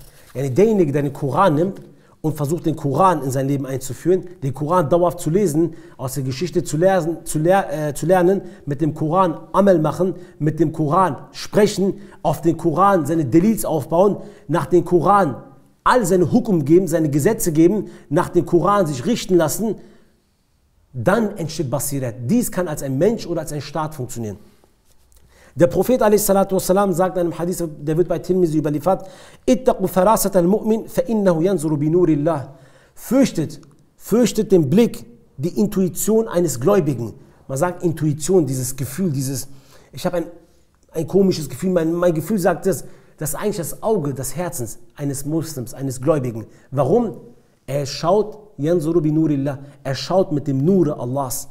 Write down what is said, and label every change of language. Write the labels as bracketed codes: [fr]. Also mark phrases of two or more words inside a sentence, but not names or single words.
[de] Derjenige, der den Koran nimmt und versucht, den Koran in sein Leben einzuführen, den Koran dauerhaft zu lesen, aus der Geschichte zu lernen, mit dem Koran Amal machen, mit dem Koran sprechen, auf den Koran seine Delils aufbauen, nach dem Koran all seine Hukum geben, seine Gesetze geben, nach dem Koran sich richten lassen, dann entsteht Basirat. Dies kann als ein Mensch oder als ein Staat funktionieren. Der Prophet a.s. sagt in einem Hadith, der wird bei Tirmizi überliefert, [ar] اتقوا فراسة المؤمن فإنه ينظر بنور الله. [de] Fürchtet den Blick, die Intuition eines Gläubigen. Man sagt Intuition, dieses Gefühl, ich habe ein komisches Gefühl, mein Gefühl sagt das ist eigentlich das Auge des Herzens eines Muslims, eines Gläubigen. Warum? Er schaut, [ar] ينظر بنور الله, [de] er schaut mit dem Nur Allahs.